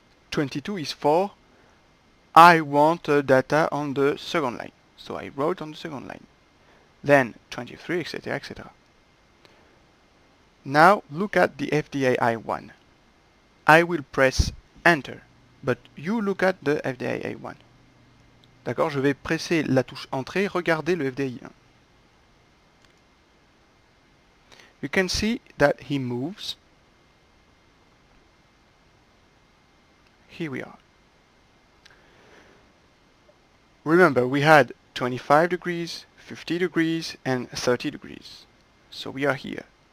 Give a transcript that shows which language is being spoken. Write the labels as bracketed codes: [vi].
[en] 22 is for I want data on the second line. So I wrote on the second line. Then 23, etc., etc. Now look at the FDAI1. I will press enter, but you look at the FDAI1. [fr] D'accord, je vais presser la touche entrée, regardez le FDAI1. [en] You can see that he moves. Here we are. Remember, we had 25 degrees, 50 degrees, and 30 degrees. So we are here.